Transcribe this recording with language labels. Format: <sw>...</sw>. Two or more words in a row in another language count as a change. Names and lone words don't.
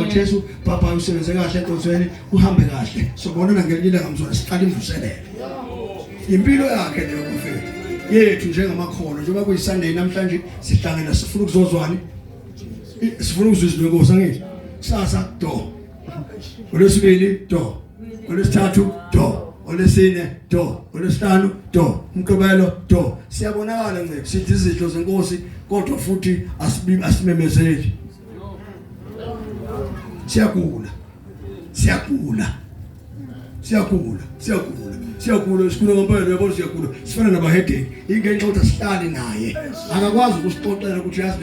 <zu>Jesu papa usebenze kahle enkosini uhambe kahle sobonana ngelinye ngamzwana siqala imvuselelo impilo yakhe leyo mfethu yethu njengamakhono njengoba kuyiSunday namhlanje sihlangana sifuna ukuzozwani sifuna ukuzizwa inkosi angithi sasa do olesibili do olesithathu do olesine do olesihlanu do umqobelo do siyabonakala ngeke sithi izidlo zenkosi kodwa futhi asimemezeli siyagula sikhula ngempela yabo siyagula sifana nabahedeni ingenxa ukuthi sihlali naye akakwazi ukusixoxela ukuthi yazi</zu>